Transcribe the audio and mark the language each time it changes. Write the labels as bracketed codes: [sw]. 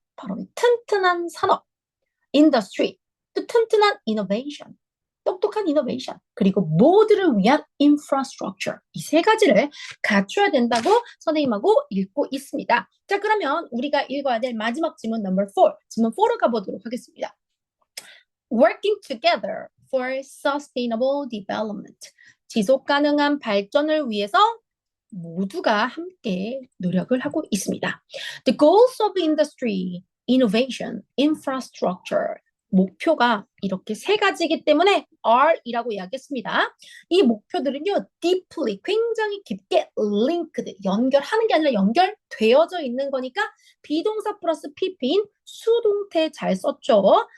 [ko] 바로 이 튼튼한 산업, 인더스트리, 또 튼튼한 이노베이션, 똑똑한 이노베이션, 그리고 모두를 위한 인프라스트럭처 이 세 가지를 갖춰야 된다고 선생님하고 읽고 있습니다. 자, 그러면 우리가 읽어야 될 마지막 지문 넘버 4, 지문 4로 가보도록 하겠습니다. [en] Working together for sustainable development. [ko] 지속 가능한 발전을 위해서 모두가 함께 노력을 하고 있습니다. [en] The goals of industry, innovation, infrastructure, [ko] 목표가 이렇게 세 가지이기 때문에 R이라고 이야기했습니다. 이 목표들은요, deeply, 굉장히 깊게 linked, 연결하는 게 아니라 연결되어져 있는 거니까 비동사 플러스 PP인 수동태 잘 썼죠.